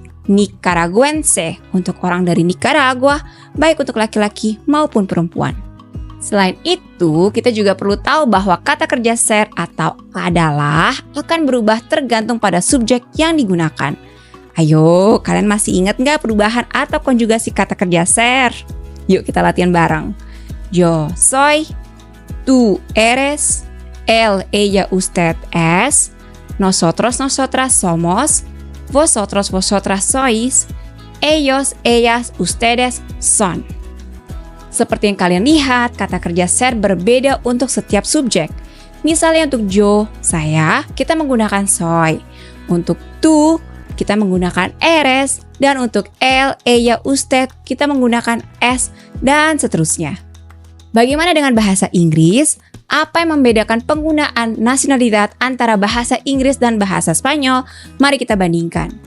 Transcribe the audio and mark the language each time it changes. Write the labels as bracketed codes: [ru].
[id] Nicaraguense untuk orang dari Nicaragua, baik untuk laki-laki maupun perempuan. Selain itu, kita juga perlu tahu bahwa kata kerja ser atau adalah akan berubah tergantung pada subjek yang digunakan. Ayo, kalian masih ingat nggak perubahan atau konjugasi kata kerja ser? Yuk kita latihan bareng. [es] Yo soy, tú eres, él, ella, usted es, nosotros, nosotras somos, vosotros, vosotras sois, ellos, ellas, ustedes son. [id] Seperti yang kalian lihat, kata kerja ser berbeda untuk setiap subjek. Misalnya untuk yo, saya, kita menggunakan soy. Untuk tú, kita menggunakan eres. Dan untuk él, ella, usted, kita menggunakan es, dan seterusnya. Bagaimana dengan bahasa Inggris? Apa yang membedakan penggunaan nacionalidad antara bahasa Inggris dan bahasa Spanyol? Mari kita bandingkan.